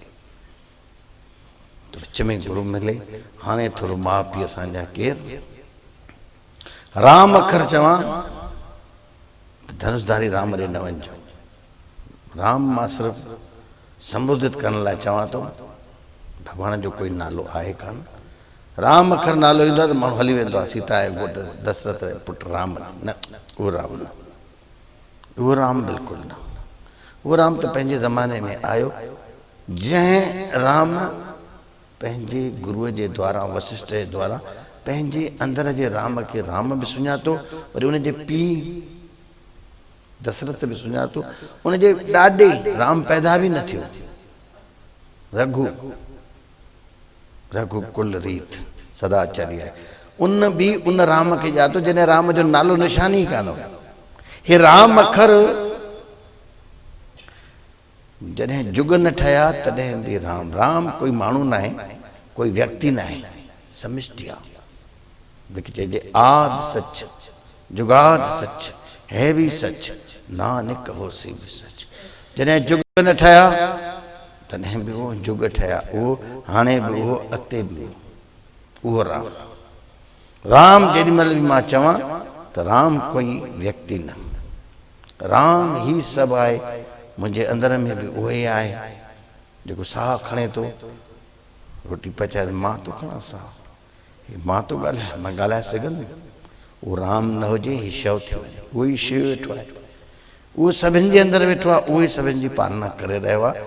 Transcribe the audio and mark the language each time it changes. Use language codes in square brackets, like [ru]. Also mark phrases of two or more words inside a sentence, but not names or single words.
[sd] तो विच में गुरु मिले हाणे थोरो माउ पीउ असांजा केरु राम अखर चवां धनुषधारी राम ॾे न वञिजो राम मां सिर्फ़ु संबोधित करण लाइ चवां थो भॻवान जो कोई नालो आहे कान राम अखर नालो ईंदो आहे त माण्हू हली वेंदो आहे सीता आहे घोट दशरथ पुटु राम न उहो राम न उहो राम बिल्कुलु न वो राम तो पंहिंजे ज़माने में आयो जंहिं राम पंहिंजे गुरुअ जे द्वारा वशिष्ठ जे द्वारा पंहिंजे अंदर जे राम खे राम बि सुञातो वरी उन जे पीउ दशरथ बि सुञातो उनजे ॾाॾे राम पैदा बि न थियो। रघु रघुकुल रीत सदा चली आहे। उन भी उन राम खे ॼातो जॾहिं राम जो नालो निशान ई कान हुयो। हे राम अखर जॾहिं जुग न ठहिया तॾहिं बि राम। राम कोई माण्हू न आहे, कोई व्यक्ति न आहे, समिष्टि आहे। लेकिन चइजे [pa] ਆਦ ਸਚ ਜੁਗਾਦ ਸਚ ਹੈ ਭੀ ਸਚ ਨਾਨਕ ਹੋਸੀ ਭੀ ਸਚ नानक होसी भी सच। [sd] जॾहिं जुग न ठहिया तॾहिं बि उहो जुग ठहिया, उहो हाणे बि उहो अॻिते बि उहो राम। राम जेॾीमहिल बि मां चवां त राम कोई व्यक्ति न, राम ही सभु आहे। मुंहिंजे अंदर में बि उहो ई आहे जेको साह खणे थो, रोटी पचाए मां थो खणां साह, मां थो ॻाल्हायां, मां ॻाल्हाए सघंदुमि। उहो राम न हुजे ही शव थी वञे। उहो ई शिव वेठो आहे, उहो सभिनि जे अंदरि वेठो आहे, उहो ई सभिनि जी पालना करे रहियो आहे।